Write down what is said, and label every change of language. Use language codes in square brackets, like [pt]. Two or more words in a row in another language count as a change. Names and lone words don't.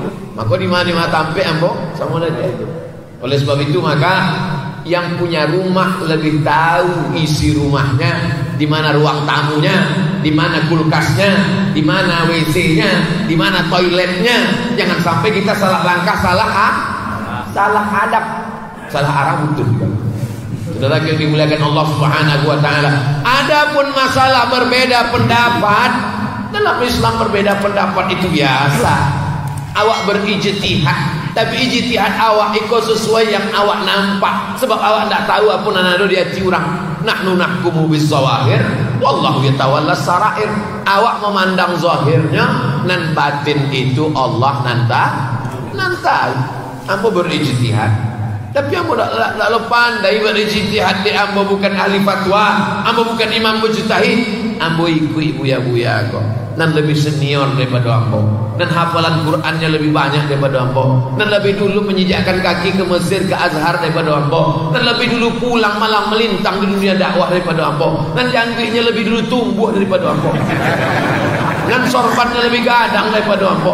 [id] Maka di mana tampe ambo, sama ada dia. Oleh sebab itu maka yang punya rumah lebih tahu isi rumahnya, di mana ruang tamunya, di mana kulkasnya, di mana WC-nya, di mana toiletnya. Jangan sampai kita salah langkah, salah adab, salah arah betul juga. Saudara yang dimuliakan Allah [ar] سبحانه وتعالى. [id] Adapun masalah berbeda pendapat, dalam Islam berbeda pendapat itu biasa. Awak berijtihad, tapi ijtihad awak ikut sesuai yang awak nampak. Sebab awak tidak tahu apa nanado di hati orang. [ar] نحن نحكم بالظواهر والله يتولى السرائر. [id] Awak memandang zahirnya, nan batin itu Allah nanti. Ambo berijtihad. Tapi ambo tak pandai berijtihad. Ambo bukan ahli fatwa, ambo bukan imam mujtahid. Ambo ikut buya-buya kok. dan lebih senior daripada ambo, dan hafalan Qurannya lebih banyak daripada ambo, dan lebih dulu menjejakkan kaki ke Mesir, ke Azhar daripada ambo, dan lebih dulu pulang malam melintang di dunia dakwah daripada ambo, dan jangkiknya lebih dulu tumbuh daripada ambo, dan sorbannya lebih gadang daripada ambo.